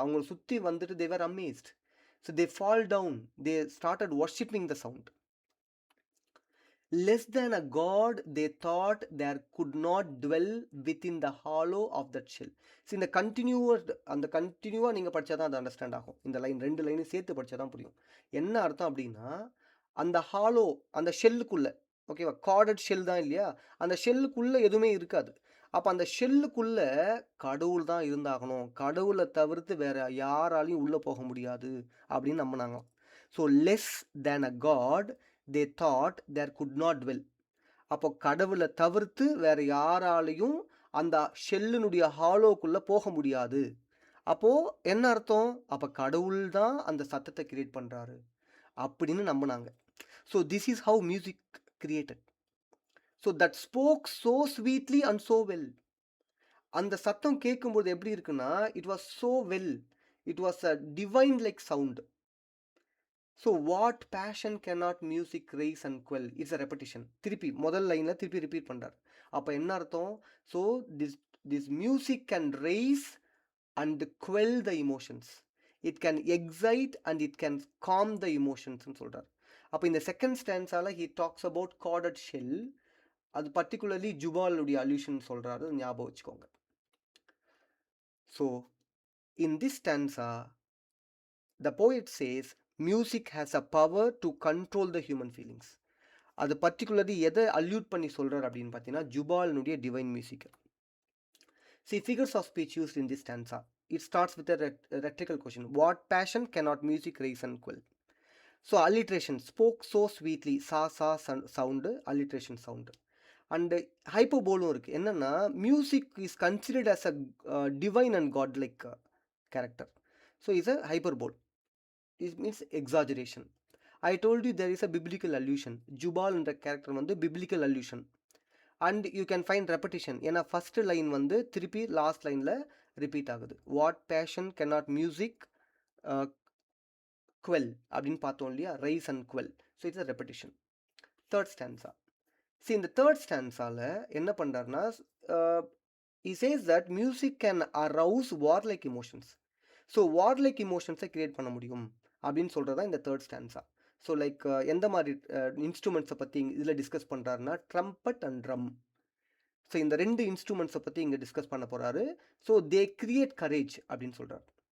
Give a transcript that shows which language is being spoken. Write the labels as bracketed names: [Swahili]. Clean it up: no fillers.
[Tamil] அவங்கள சுற்றி வந்துட்டு [English] They were amazed. So they fall down, they started worshipping the sound. Less than a god, they thought there could not dwell within the hollow of that shell. [Tamil] See, இந்த கண்டினியூவாக நீங்கள் படித்தா தான் அது அண்டர்ஸ்டாண்ட் ஆகும். இந்த லைன் 2 லைனும் சேர்த்து படித்தா தான் புரியும். என்ன அர்த்தம் அப்படின்னா, அந்த ஹாலோ, அந்த ஷெல்லுக்குள்ளே, ஓகேவா, கார்டட் ஷெல் தான் இல்லையா, அந்த ஷெல்லுக்குள்ளே எதுவுமே இருக்காது. அப்போ அந்த ஷெல்லுக்குள்ளே கடவுள் தான் இருந்தாகணும், கடவுளை தவிர்த்து வேறு யாராலையும் உள்ளே போக முடியாது அப்படின்னு நம்பினாங்க. [English] So less than a god they thought there could not dwell. [Tamil] அப்போ கடவுளை தவிர்த்து வேற யாராலையும் அந்த ஷெல்லினுடைய ஹாலோக்குள்ளே போக முடியாது. அப்போது என்ன அர்த்தம்? அப்போ கடவுள் தான் அந்த சத்தத்தை கிரியேட் பண்ணுறாரு அப்படின்னு நம்பினாங்க. [English] So this is how music created. So that spoke so sweetly and so well. [Tamil] அந்த சத்தம் கேட்கும்போது எப்படி இருக்குன்னா, [English] It was so well. It was a divine like sound. So what passion cannot music raise and quell it's a repetition. [Tamil] திருப்பி முதல் லைனில் திருப்பி repeat பண்ணுறார். அப்போ என்ன அர்த்தம்? [English] So this this music can raise and quell the emotions. It can excite and it can calm the இமோஷன்ஸ்னு சொல்கிறார். [Tamil] அப்போ இந்த second ஸ்டான்ஸால் [English] He talks about corded shell. [Tamil] அது பர்டிகுலர்லி ஜுபாலுடைய அல்யூஷன் சொல்கிறாரு, ஞாபகம் வச்சுக்கோங்க. [English] So in this stanza the poet says music has a power to control the human feelings. [Tamil] அது particularly எதை allude பண்ணி சொல்கிறார் அப்படின்னு பார்த்தீங்கன்னா ஜுபாலினுடைய divine music. [English] See, figures of speech used in this stanza. It starts with a rhetorical question. What passion cannot music raise and quell? So, alliteration. Spoke so sweetly. Sa sound. Alliteration sound. And hyperbole இருக்கு. என்னன்னா music is considered as a divine and godlike character. So, it's a hyperbole. It means exaggeration. I told you there is a biblical allusion. [Tamil] Jubal என்ற character வந்து biblical allusion. [English] And you can find repetition. [Tamil] ஏன்னா first line வந்து திருப்பி last லைனில் repeat ஆகுது. [English] What passion cannot music quell அப்படின்னு பார்த்தோம் இல்லையா, raise and quell. So it's a repetition. Third stanza. [Tamil] சரி, இந்த தேர்ட் ஸ்டான்ஸால் என்ன பண்ணுறாருன்னா, [English] he says that music can arouse warlike emotions. [Tamil] So warlike emotions-ஐ create பண்ண முடியும் அப்படின்னு சொல்கிறது தான் இந்த தேர்ட் ஸ்டான்ஸா. ஸோ லைக் எந்த மாதிரி இன்ஸ்ட்ருமெண்ட்ஸை பற்றி இதில் டிஸ்கஸ் பண்ணுறாருன்னா ட்ரம்பட் அண்ட் ட்ரம். ஸோ இந்த ரெண்டு இன்ஸ்ட்ருமெண்ட்ஸை பற்றி இங்கே டிஸ்கஸ் பண்ண போகிறாரு. [English] so they create courage [Tamil] அப்படின்னு சொல்கிறார்.